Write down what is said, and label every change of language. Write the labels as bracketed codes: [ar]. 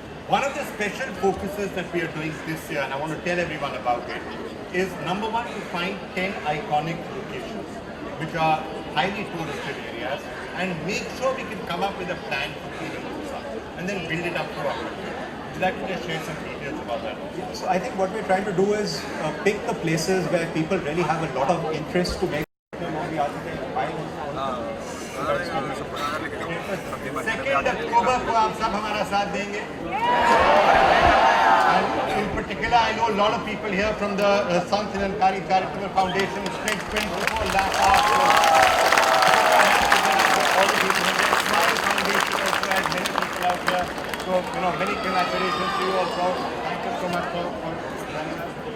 [en] One of the special focuses that we are doing this year, and I want to tell everyone about it, is number one, to find 10 iconic locations which are highly touristed areas and make sure we can come up with a plan for cleaning those up and then build it up to our country. Would you like to just share some details about that? So I think what we're trying to do is pick the places where people really have a lot of interest to make them on the architect. [hi] 2nd October को आप सब हमारा साथ देंगे। [en] And in particular, I know a lot of people here from the Sant Nilankari Charitable Foundation spent 24 lakh hours. All the people in the Smile Foundation also has many people out here. So, many congratulations to you also. Thank you so much for joining us.